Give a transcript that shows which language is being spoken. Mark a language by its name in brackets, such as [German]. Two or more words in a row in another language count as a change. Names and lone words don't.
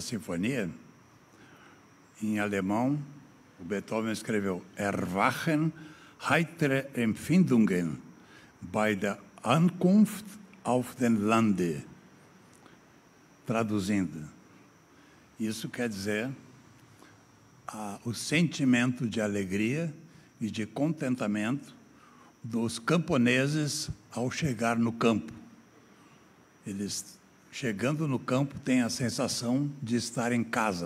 [Portuguese] sinfonia, em alemão, o Beethoven escreveu [German] Erwachen, heitere Empfindungen bei der Ankunft auf den Lande. [Portuguese] Traduzindo, isso quer dizer o sentimento de alegria e de contentamento dos camponeses ao chegar no campo. Eles, chegando no campo, têm a sensação de estar em casa.